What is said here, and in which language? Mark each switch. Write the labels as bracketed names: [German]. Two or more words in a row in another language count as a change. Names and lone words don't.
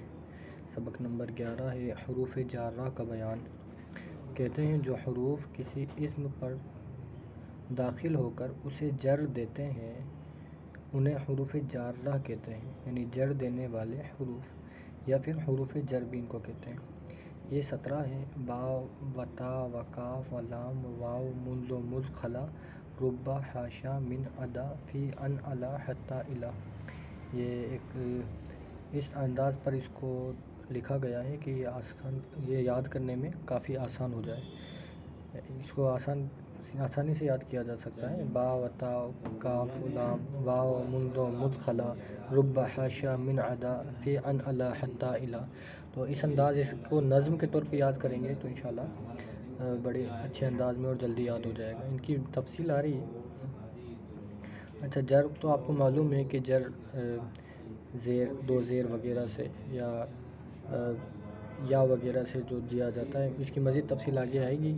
[Urdu] سبق نمبر 11 ہے حروف جارہ کا بیان۔ کہتے ہیں جو حروف کسی اسم پر داخل ہو کر اسے جر دیتے ہیں انہیں حروف جارہ کہتے ہیں، یعنی جر دینے والے حروف، یا پھر حروف جر بھی ان کو کہتے ہیں۔ یہ 17 ہیں: [Arabic] با و تا و کاف و لام و واو منذ و مذ خلا رب حاشا من عدا فی ان علا حتی الا۔ [Urdu] یہ ایک اس انداز پر اس کو لکھا گیا ہے کہ یہ یاد کرنے میں کافی آسان ہو جائے۔ اس کو آسانی سے یاد کیا جا سکتا ہے۔ [Arabic] با و تا کاف و لام واو منذ و مذ خلا رب حاشا من عدا فی ان علا حتی الا۔ [Urdu] تو اس کو نظم کے طور پہ یاد کریں گے تو انشاءاللہ بڑے اچھے انداز میں اور جلدی یاد ہو جائے گا۔ ان کی تفصیل آ رہی ہے۔ اچھا، جر تو آپ کو معلوم ہے کہ جر زیر، دو زیر وغیرہ سے یا وغیرہ سے جو دیا جاتا ہے، اس کی مزید تفصیل آگے آئے گی۔